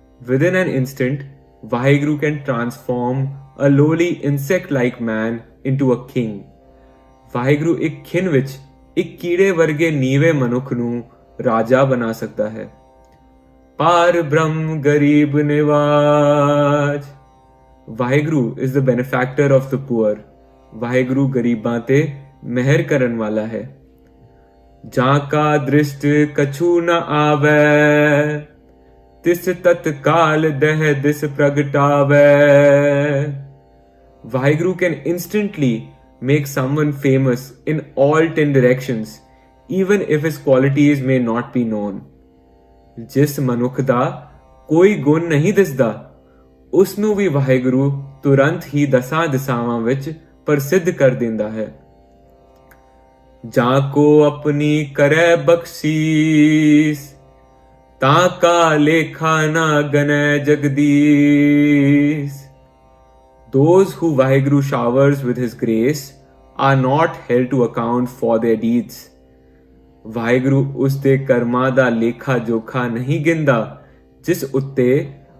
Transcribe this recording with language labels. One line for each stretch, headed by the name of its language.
English: Within an instant, Vaheguru can transform a lowly insect-like man into a king.
Punjabi: Waheguru ਇੱਕ ਖਿਣ ਵਿੱਚ ਇੱਕ ਕੀੜੇ ਵਰਗੇ ਨੀਵੇਂ ਮਨੁੱਖ ਨੂੰ ਰਾਜਾ ਬਣਾ ਸਕਦਾ ਹੈ। ਪਾਰ ਬ੍ਰਹਮ ਗਰੀਬ ਨਿਵਾਜ।
English: Waheguru is the benefactor of the poor.
Punjabi: Waheguru ਗਰੀਬਾਂ ਤੇ ਮਿਹਰ ਕਰਨ ਵਾਲਾ ਹੈ। ਜਾਂ ਕਾ ਦ੍ਰਿਸ਼ਟ ਕਛੂ ਨ ਆਵੈ। ਤਿਸ ਤਤਕਾਲ ਦਹਿ ਦਿਸ ਪ੍ਰਗਟਾਵੈ।
English: Waheguru can instantly make someone famous in all 10 directions, even if his qualities may not be known.
Punjabi: ਜਿਸ ਮਨੁੱਖ ਦਾ ਕੋਈ ਗੁਣ ਨਹੀਂ ਦਿਸਦਾ ਉਸ ਨੂੰ ਵੀ ਵਾਹਿਗੁਰੂ ਤੁਰੰਤ ਹੀ ਦਸਾਂ ਦਿਸ਼ਾਵਾਂ ਵਿੱਚ ਪ੍ਰਸਿੱਧ ਕਰ ਦਿੰਦਾ ਹੈ। ਜਾਂ ਕੋ ਆਪਣੀ ਕਰੈ ਬਖਸ਼ੀਸ। ਤਾਂ ਕਾ ਲੇਖਾ ਨਾ ਗਨੈ Jagdish.
English: Those who Vaheguru showers with his grace are not held to account for their deeds.
Punjabi: Waheguru ਉਸ ਦੇ ਕਰਮਾਂ ਦਾ ਲੇਖਾ ਜੋਖਾ ਨਹੀਂ ਗਿਣਦਾ ਜਿਸ ਉੱਤੇ